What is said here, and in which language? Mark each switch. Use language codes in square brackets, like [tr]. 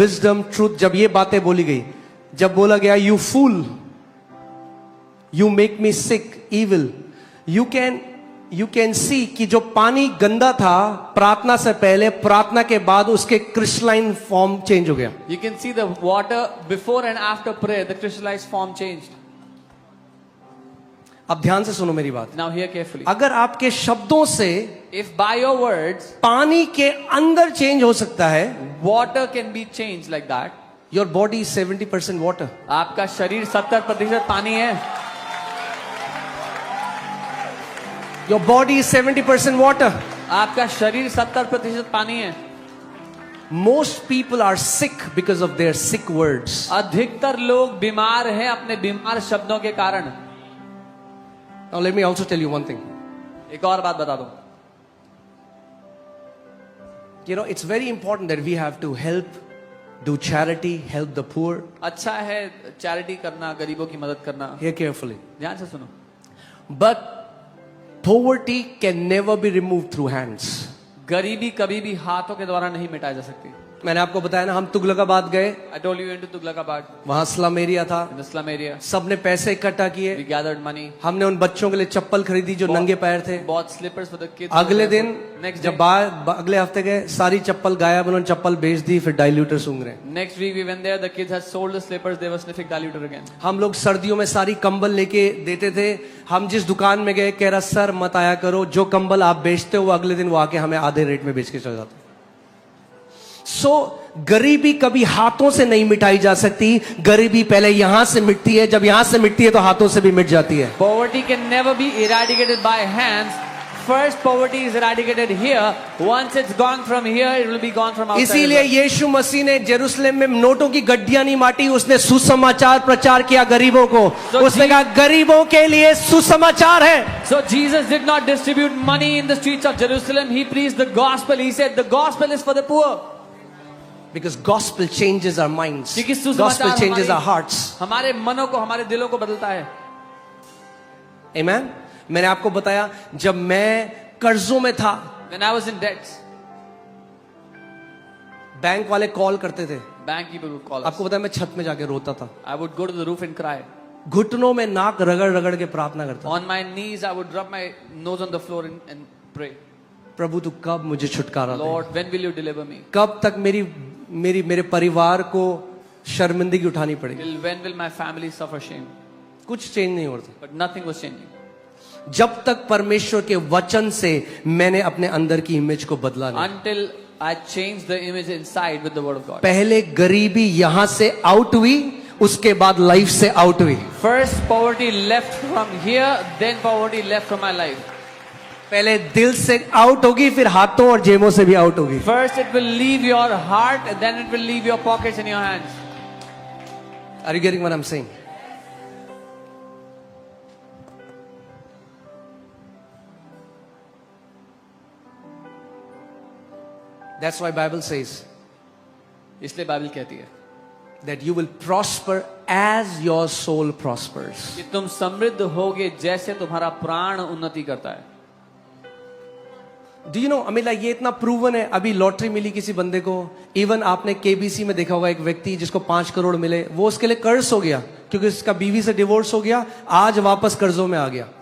[en] wisdom truth, [hi] जब ये बातें बोली गई, जब बोला गया [en] you fool, you make me sick, evil, you can see [hi] कि जो पानी गंदा था प्रार्थना से पहले, प्रार्थना के बाद उसके क्रिस्टलाइन फॉर्म चेंज हो गया. [en] You can see the water before and after prayer, the crystallized form changed. [hi] अब ध्यान से सुनो मेरी बात. [en] Now hear carefully. [hi] अगर आपके शब्दों से [en] If by your words [hi] पानी के अंदर चेंज हो सकता है, [en] water can be changed like that, your body is 70% water. [hi] आपका शरीर 70% पानी है. [en] Your body is 70% water. [hi] आपका शरीर 70% पानी है. [en] Most people are sick because of their sick words. [hi] अधिकतर लोग बीमार हैं अपने बीमार शब्दों के कारण. [en] Now let me also tell you one thing. [hi] एक और बात बता दूं. [en] You know, it's very important that we have to help, do charity, help the poor. [hi] अच्छा है चैरिटी करना, गरीबों की मदद करना. [en] Hear carefully. [hi] ध्यान से सुनो. [en] But poverty can never be removed through hands. [hi] गरीबी कभी भी हाथों के द्वारा नहीं मिटाई जा सकती. मैंने आपको बताया ना, हम तुगलकाबाद गए, [en] I told you into Tughlaqabad, [hi] वहां स्लम एरिया था, [en] in the slum area. [hi] सबने पैसे इकट्ठा किए, [en] We gathered money, [hi] हमने उन बच्चों के लिए चप्पल खरीदी जो नंगे पैर थे. [en] bought slippers for the kids. [hi] अगले दिन [en] next [hi] जब [en] day, [hi] अगले हफ्ते गए, सारी चप्पल गायब, उन्होंने चप्पल बेच दी, फिर डाइल्यूटर सूंघ रहे. [en] next week we went there, the kids had sold the slippers, they were sniffing diluter again. [hi] हम लोग सर्दियों में सारी कंबल लेके देते थे. हम जिस दुकान में गए, कह रहा सर मत आया करो, जो कंबल आप बेचते हो वो अगले दिन वो आके हमें आधे रेट में बेच के चले जाते. सो गरीबी कभी हाथों से नहीं मिटाई जा सकती. गरीबी पहले यहां से मिटती है, जब यहां से मिटती है तो हाथों से भी मिट जाती है. [en] Poverty can never be eradicated by hands. First poverty is eradicated here. Once it's gone from here, it will be gone from outside. [hi] इसीलिए यीशु मसीह ने जेरूसलम में नोटों की गड्डियां नहीं बांटी, उसने सुसमाचार प्रचार किया गरीबों को. उसने कहा गरीबों के लिए सुसमाचार है. [en] So Jesus did not distribute money in the streets of Jerusalem. He preached the gospel. He said the gospel is for the poor. Because gospel changes our minds. [hi] क्योंकि सुसमाचार [en] Gospel changes our hearts. [hi] हमारे मनों को, हमारे दिलों को बदलता है. [en] Amen. [hi] मैंने आपको बताया जब मैं कर्जों में था, [en] When I was in debts, [hi] bank वाले कॉल करते थे. [en] bank people would call us. [hi] आपको पता है मैं छत में जाके रोता था, [en] I would go to the roof and cry. [hi] घुटनों में नाक रगड़ रगड़ के प्रार्थना करता था. [en] On my knees, I would rub my nose on the floor and pray. [hi] प्रभु तू कब मुझे छुटकारा दे. [en] Lord, when will you deliver me? [hi] कब तक मेरे परिवार को शर्मिंदगी उठानी पड़ेगी. [en] Till when will my family suffer shame? [hi] कुछ चेंज नहीं होता [en] But nothing was changing. [hi] जब तक परमेश्वर के वचन से मैंने अपने अंदर की इमेज को बदला नहीं. [en] Until I changed the image inside with the word of God. [hi] पहले गरीबी यहां से आउट हुई, उसके बाद लाइफ से आउट हुई. [en] First poverty left from here, then poverty left from my life. [hi] पहले दिल से आउट होगी, फिर हाथों और जेबों से भी आउट होगी. [en] First it will leave your heart, and then it will leave your pockets and your hands. Are you getting what I'm saying? That's why Bible says [hi] इसलिए बाइबल कहती है [en] that you will prosper as your soul prospers. [hi] कि तुम समृद्ध होगे जैसे तुम्हारा प्राण उन्नति करता है. [en] Do you know, [hi] अमीला ये इतना प्रूवन है. अभी लॉटरी मिली किसी बंदे को, इवन आपने केबीसी में देखा होगा एक व्यक्ति जिसको 5 करोड़ मिले, वो उसके लिए कर्ज हो गया क्योंकि उसका बीवी से डिवोर्स हो गया, आज वापस कर्जों में आ गया.